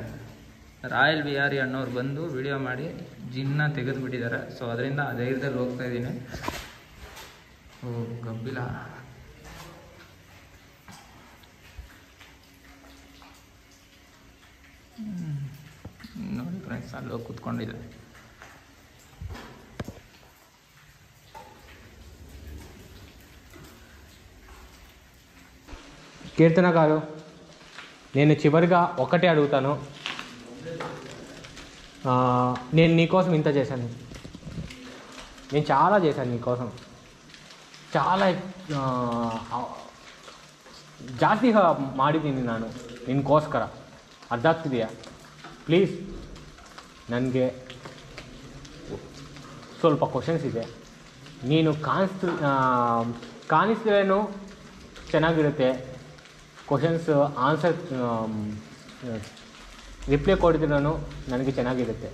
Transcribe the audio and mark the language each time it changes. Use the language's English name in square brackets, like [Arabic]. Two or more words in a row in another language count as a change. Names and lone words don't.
[Kannada] ರಾಯಲ್ ಬಿಹಾರಿ ಅನ್ನೋರು ಬಂದು ವಿಡಿಯೋ ಮಾಡಿ ಜಿನ್ನ ತೆಗೆದುಬಿಟ್ಟಿದ್ದಾರೆ. ಸೊ ಅದರಿಂದ ಆ ಧೈರ್ಯದಲ್ಲಿ ಹೋಗ್ತಾಯಿದ್ದೀನಿ. ಓ ಗಂಭೀರ. ನೋಡಿ ಫ್ರೆಂಡ್ಸ್ ಅಲ್ಲಿ ಹೋಗಿ ಕೂತ್ಕೊಂಡಿದೆ. [Telugu] కీర్తన గారు, నేను చివరిగా ఒకటే అడుగుతాను. నేను నీకోసం ఇంత చేశాను, నేను చాలా చేశాను నీకోసం, చాలా [Kannada] ಜಾಸ್ತಿ ಮಾಡಿದ್ದೀನಿ ನಾನು ನಿನಗೋಸ್ಕರ. ಅರ್ಥ ಆಗ್ತಿದೆಯಾ? ಪ್ಲೀಸ್ ನನಗೆ ಸ್ವಲ್ಪ ಕ್ವಶನ್ಸ್ ಇದೆ. ನೀನು ಕಾಣಿಸಿದ್ರೇನು ಚೆನ್ನಾಗಿರುತ್ತೆ, [English] questions answer reply [Kannada] ಕೊಡಿದ್ರೂ ನನಗೆ ಚೆನ್ನಾಗಿರುತ್ತೆ.